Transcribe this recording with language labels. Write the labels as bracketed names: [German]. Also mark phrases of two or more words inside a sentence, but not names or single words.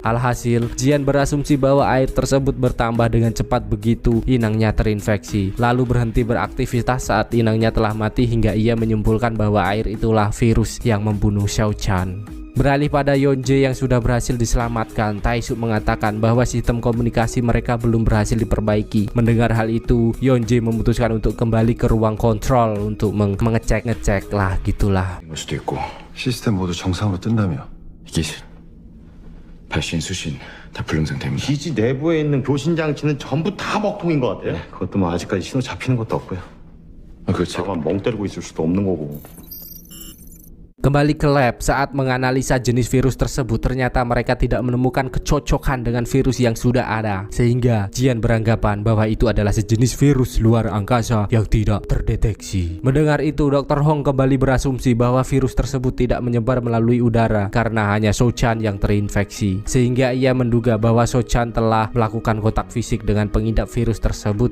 [Indonesian] Alhasil, Jian berasumsi bahwa air tersebut bertambah dengan cepat begitu inangnya terinfeksi, lalu berhenti beraktivitas saat inangnya telah mati hingga ia menyimpulkan bahwa air itulah virus yang membunuh Shou-chan. Beralih pada Yonje yang sudah berhasil diselamatkan, Taisuk mengatakan bahwa sistem komunikasi mereka belum berhasil diperbaiki. Mendengar hal itu, Yonje memutuskan untuk kembali ke ruang kontrol untuk mengecek lah gitulah. [Korean] 걸 수도 있고 시스템 모두 정상으로 뜬다며. 기실 발신 수신 다 불능상태입니다. 기지 내부에 있는 교신 장치는 전부 다 먹통인 것 같아요. 그것도 뭐 아직까지 신호 잡히는 것도 없고요. 그 제가 저만 멍 때리고 있을 수도 없는 거고. [Indonesian] Kembali ke lab, saat menganalisa jenis virus tersebut, ternyata mereka tidak menemukan kecocokan dengan virus yang sudah ada, sehingga Jian beranggapan bahwa itu adalah sejenis virus luar angkasa yang tidak terdeteksi. Mendengar itu, Dr. Hong kembali berasumsi bahwa virus tersebut tidak menyebar melalui udara karena hanya Shou-chan yang terinfeksi, sehingga ia menduga bahwa Shou-chan telah melakukan kontak fisik dengan pengidap virus tersebut.